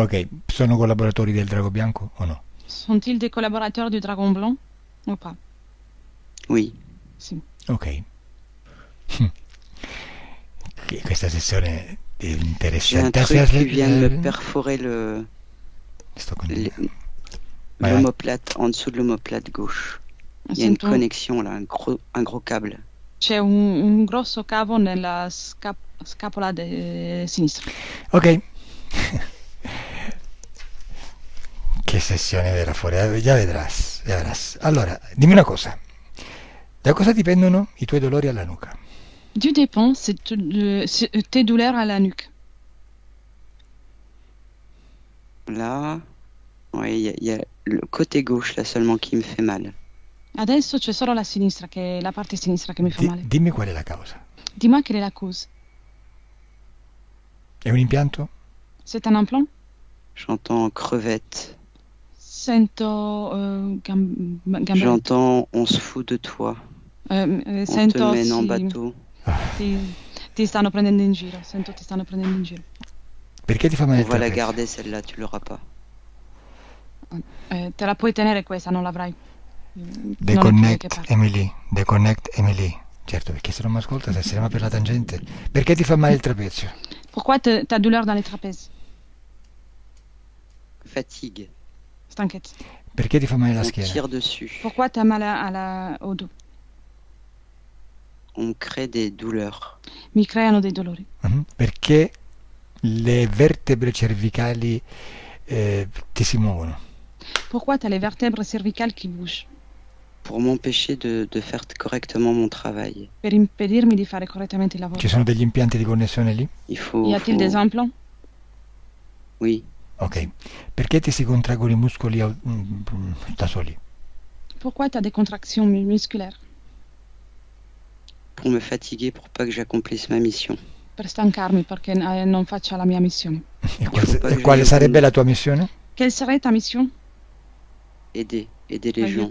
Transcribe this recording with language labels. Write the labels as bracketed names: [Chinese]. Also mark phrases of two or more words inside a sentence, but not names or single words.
[Italian] Ok, sono collaboratori del Drago Bianco o no? [French] Sont-ils des collaborateurs du Dragon Blanc ou pas? Oui. [Italian] Sì. Ok. Questa sessione è [French] J'ai un [Italian] interessante. [French] truc qui vient de me perforer [Italian] Sto con... [French] le- [Italian] Vai, vai. [French] l'omoplate, en dessous de l'omoplate gauche. Il y a une [Italian] Sento- [French] connexion, là, un gros câble. [Italian] C'è un grosso cavo nella scapola sinistra. Ok. Che sessione verrà fuori, già vedrás, [Spanish] ya verás. [Italian] Allora, dimmi una cosa. Da cosa dipendono i tuoi dolori alla nuca? [French] Du dépend, c'est tes douleurs à la nuque. Là, oui, il y a le côté gauche, là, seulement, qui me fait mal. [Italian] Adesso c'è solo la sinistra, che è la parte sinistra che mi fa male. Dimmi qual è la causa. [French] Dis-moi quelle est la cause. [Italian] È un impianto? [French] C'est un implant? J'entends crevette. [Italian] Sento gambette. [French] J'entends on se fout de toi. On te [Italian] Sento [French] mène en bateau. [Italian] ti stanno prendendo in giro. Sento ti stanno prendendo in giro. Perché ti fa male [French] On [Italian] il [French] va la [Italian] trapezio? [French] garder, celle-là, tu l'auras pas. [Italian] Te la puoi tenere questa, non l'avrai. Non è che [French] Deconnect [Italian] parli. [French] Emily, deconnect Emily. [Italian] Certo, perché se non mi ascolta stasera per la tangente. Perché ti fa male il trapezio? [French] Pourquoi t'as douleur dans les trapèzes? Fatigue. [Italian] Stanchezza. Perché ti fa male la [French] On [Italian] schiena? [French] tire dessus. Pourquoi t'as mal au dos? On crée des douleurs. [Italian] Mi creano dei dolori. Perché le vertebre cervicali ti si muovono? [French] Pourquoi t'as les vertèbres cervicales qui bougent? Pour m'empêcher de faire correctement mon travail. [Italian] Per impedirmi di fare correttamente il lavoro. Ci sono degli impianti di connessione lì? [French] Il faut... Y a-t-il des implants? Oui. [Italian] Ok. Perché ti si contraggono i muscoli da soli? [French] Pourquoi t'as des contractions musculaires? Pour me fatiguer, pour pas que j'accomplisse ma mission. [Italian] Per stancarmi perché non faccia la mia missione. E quale sarebbe la tua missione? [French] Quelle serait ta mission? Aider les gens.